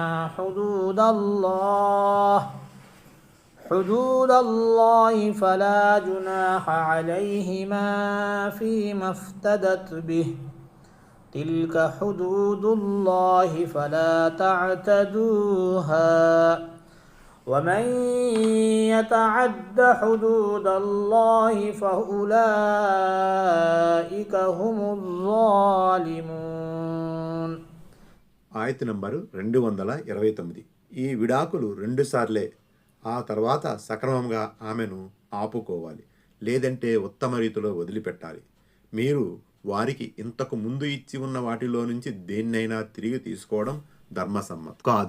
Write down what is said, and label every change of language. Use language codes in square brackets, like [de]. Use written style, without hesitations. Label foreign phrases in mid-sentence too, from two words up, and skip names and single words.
[ar] حدود الله فلا جناح عليهما فيما افتدت به تلك حدود الله فلا تعتدوها ومن يتعد حدود الله فأولئك هم الظالمون. [te] ఆయత్ నంబరు 229. ఈ విడాకులు 2 సార్లే, ఆ తర్వాత సక్రమంగా ఆమెను ఆపుకోవాలి, లేదంటే ఉత్తమ రీతిలో వదిలిపెట్టాలి. మీరు వారికి ఇంతకు ముందు ఇచ్చి ఉన్న వాటిలో నుంచి దేన్నైనా తిరిగి తీసుకోవడం ధర్మసమ్మతం కాదు.